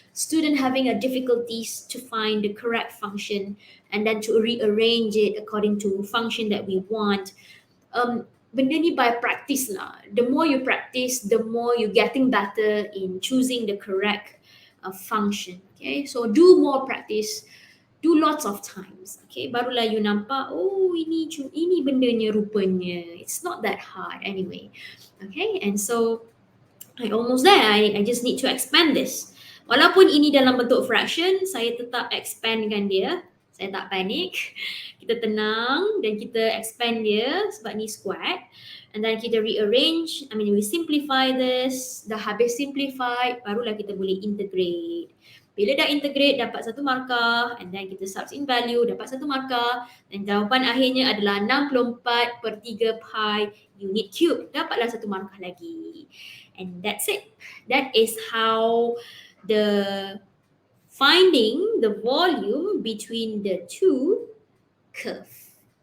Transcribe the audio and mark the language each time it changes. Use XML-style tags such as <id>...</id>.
<en>Student having a difficulties to find the correct function and then to rearrange it according to function that we want.</en> <ms>Benda ni</ms> <en>by practice lah. The more you practice, the more you getting better in choosing the correct function. Okay, so do more practice, do lots of times.</en> <ms>Okay, barulah you nampak, oh ini bendanya rupanya.</ms> <en>It's not that hard anyway. Okay, and so I almost there. I just need to expand this.</en> <ms>Walaupun ini dalam bentuk fraction, saya tetap expandkan dia. Saya tak panik. Kita tenang dan kita expand dia sebab ni squared.</ms> <en>And then kita rearrange, we simplify this.</en> <ms>Dah habis simplify, barulah kita boleh integrate. Bila dah integrate, dapat satu markah. And then kita subs in value, dapat satu markah. Dan jawapan akhirnya adalah 64 per 3 pi unit cube. Dapatlah satu markah lagi.</ms> <en>And that's it. That is how the finding the volume between the two curve.</en>